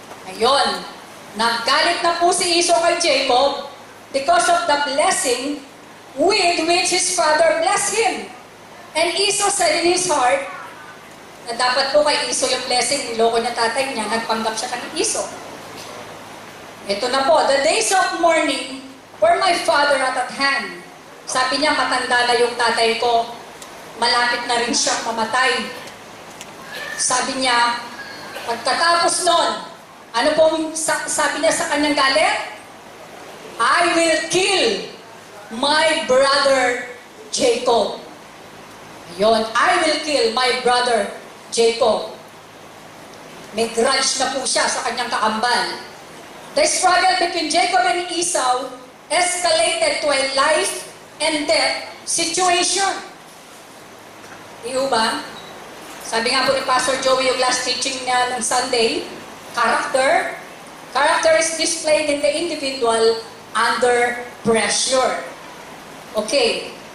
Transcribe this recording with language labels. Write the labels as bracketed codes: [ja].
[tl] Ayun, naggalit na po si Esau kay Jacob [en] because of the blessing with which his father blessed him. And Esau said in his heart, [tl] na dapat po kay Esau yung blessing, niloko niya tatay niya, nagpanggap siya kay Esau. Ito na po, [en] the days of mourning were my father at hand. [tl] Sabi niya, matanda na yung tatay ko. Malapit na rin siyang mamatay. Sabi niya, pagkatapos nun, ano pong sabi niya sa kanyang galit? [en] I will kill my brother Jacob. Ayun, I will kill my brother Jacob. [tl] May grudge na po siya sa kanyang kakambal. [en] The struggle between Jacob and Esau escalated to a life and death situation. [tl] Di ba? Sabi nga po ni Pastor Joey yung last teaching niya ng Sunday, [en] character is displayed in the individual under pressure. [tl] Okay.